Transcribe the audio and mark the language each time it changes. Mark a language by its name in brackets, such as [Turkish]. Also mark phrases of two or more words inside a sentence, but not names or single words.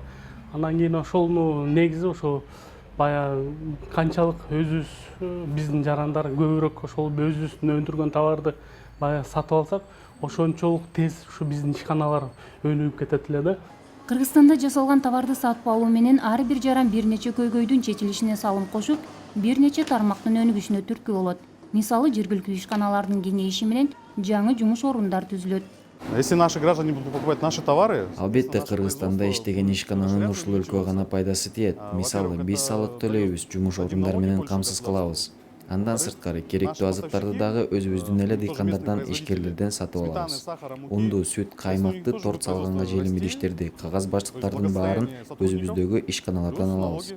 [Kyrgyz] Анан кийин ошону негизи ошо баягы канчалык өзүбүз биздин жарандар көбүрөөк ошол өзүбүздүн өндүргөн товарды баягы сатып алсак, ошончолук тез ушу биздин ишканалар өнүгүп кетет эле да. Кыргызстанда жасалган товарды сатып алуу менен ар бир жаран бир нече көйгөйдүн чечилишине салым кошуп, бир нече тармактын өнүгүшүнө түрткү болот. Мисалы, жергиликтүү ишканалардын кеңейиши менен жаңы жумуш орундар түзүлөт. [Russian] Если наши граждане будут покупать наши товары... [Kyrgyz] Албетте, Кыргызстанда иштеген ишкананын ушул өлкөгө гана пайдасы тиет. Мисалы, биз салык төлөйбүз, жумуш орундары менен камсыз кылабыз. Андан сырткары керектүү азыктарды дагы өзүбүздүн эле дыйкандардан, ишкерлерден сатып алабыз. Унду, сүт, каймакты, торт салганга желим идиштерди, кагаз бачтыктардын баарын өзүбүздөгү ишканалардан алабыз.